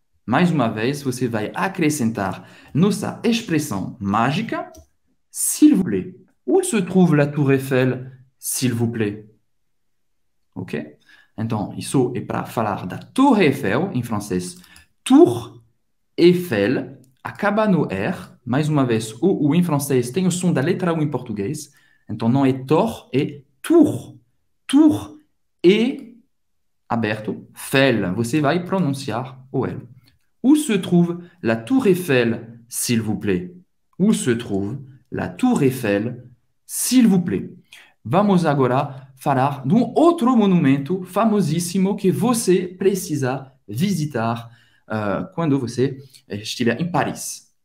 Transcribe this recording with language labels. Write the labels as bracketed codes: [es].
[pt] Mais uma vez, você vai acrescentar nossa expressão mágica, [fr] s'il vous plaît. Où se trouve la Tour Eiffel, s'il vous plaît? Ok? [pt] Então, isso é para falar da Torre Eiffel, em francês. Tour Eiffel, acaba no R. Mais uma vez, o U em francês tem o som da letra U em português. Então, não é tor, é tour. Tour e aberto, fel. Você vai pronunciar o L. [fr] Où se trouve la Tour Eiffel, s'il vous plaît? Où se trouve la Tour Eiffel, s'il vous plaît? [pt] Vamos agora falar de um outro monumento famosíssimo que você precisa visitar quando você estiver em Paris.